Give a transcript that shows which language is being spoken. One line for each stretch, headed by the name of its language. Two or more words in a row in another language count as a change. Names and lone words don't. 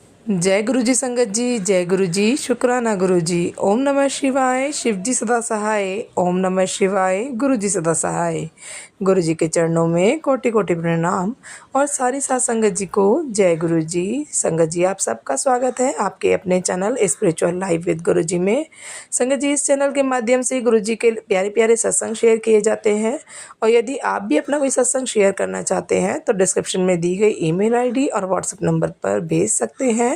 Hindi: जय गुरु जी संगत जी, जय गुरु जी, शुक्राना गुरु जी। ओम नमः शिवाय, शिव जी सदा सहाय। ओम नमः शिवाय, गुरु जी सदा सहाय। गुरु जी के चरणों में कोटि कोटि प्रणाम और सारी साथ संगत जी को जय गुरु जी। संगत जी, आप सबका स्वागत है आपके अपने चैनल स्पिरिचुअल लाइफ विद गुरु जी में। संगत जी, इस चैनल के माध्यम से गुरु जी के प्यारे प्यारे सत्संग शेयर किए जाते हैं और यदि आप भी अपना कोई सत्संग शेयर करना चाहते हैं तो डिस्क्रिप्शन में दी गई
English: email ID
Hindi: और व्हाट्सएप नंबर पर भेज सकते हैं।